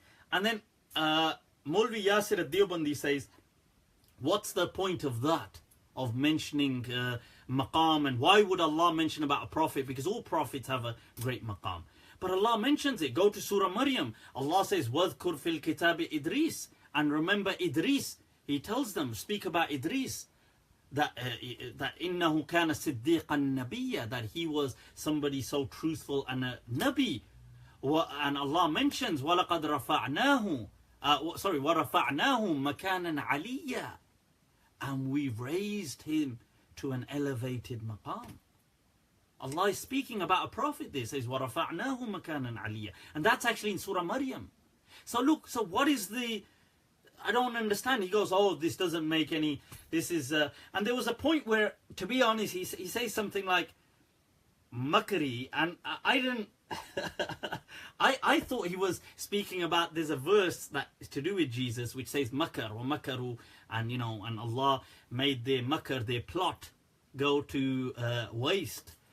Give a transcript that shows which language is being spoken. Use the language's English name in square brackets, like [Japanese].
[English] And then Maulvi Yasir al-Deobandi says, what's the point of that? Of mentioning maqam, and why would Allah mention about a prophet? Because all prophets have a great maqam. But Allah mentions it. Go to Surah Maryam. Allah says, [Arabic] وَذْكُرْ فِي الْكِتَابِ [English] Idris. And remember Idris. He tells them, speak about Idris. That [Arabic] إِنَّهُ كَانَ صِدِّيقًا نَبِيًّا. [English] That he was somebody so truthful and a Nabi. And Allah mentions, [Arabic] وَلَقَدْ رَفَعْنَاهُ وَرَفَعْنَاهُ مَكَانًا عَلِيًّا. [English] And we've raised him to an elevated maqam. Allah is speaking about a prophet. This says, [Arabic] وَرَفَعْنَاهُ مَكَانًا عَلِيًّا. [English] And that's actually in Surah Maryam. So look, so what is the... I don't understand. He goes, oh, this doesn't make any... This is... And there was a point where, to be honest, he says something like, Makri, and I didn't... I thought he was speaking about, there's a verse that is to do with Jesus which says makar or makaru, and and Allah made their makar, their plot, go to waste.